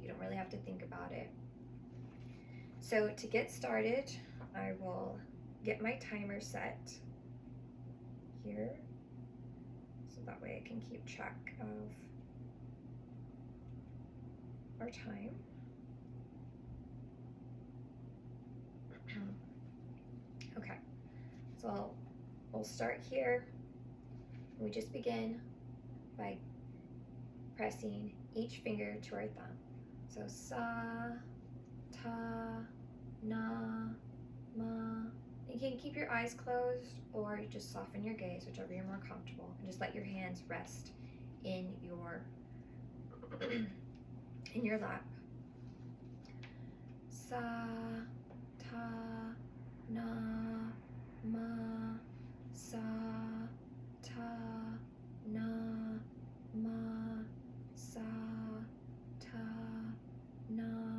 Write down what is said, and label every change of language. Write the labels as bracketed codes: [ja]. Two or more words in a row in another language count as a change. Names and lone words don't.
[en] You don't really have to think about it. So to get started, I will get my timer set here, so that way I can keep track of our time. Okay, so we'll start here. We just begin by pressing each finger to our thumb. [sa] So sa, ta, na, ma. [en] You can keep your eyes closed or just soften your gaze, whichever you're more comfortable, and just let your hands rest in your in your lap. [sa] Sa, ta, na, ma, sa, ta, na, ma, sa, ta, na,